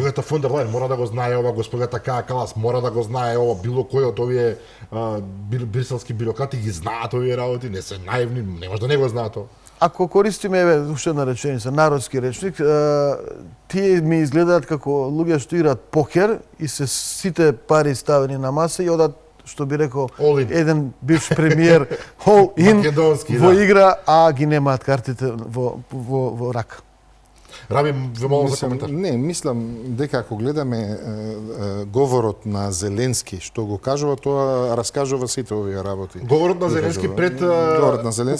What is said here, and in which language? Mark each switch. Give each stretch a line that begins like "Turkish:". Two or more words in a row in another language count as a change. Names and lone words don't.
Macedonian: госпогата фон дер Лајен мора да го знае ова, госпогата Каја Калас мора да го знае ова, било кој од овие бриселски бюрократи ги знаат овие работи, не се наивни, не може да не го знаат ова. Ако користиме уште една реченица, народски речник, тие ми изгледаат како луѓе што играат покер и се сите пари ставени на маса и одат, што би рекол
English: All in.
Macedonian: еден бивш премиер,
English: all in
Macedonian: Македонски, во да. игра, а ги немаат картите во рака. Раби, ве молам за Мислам, коментар. не, мислам дека ако гледаме говорот на Зеленски што го кажува, тоа раскажува сите овие работи. Говорот на Зеленски пред Говорот на Зеленски-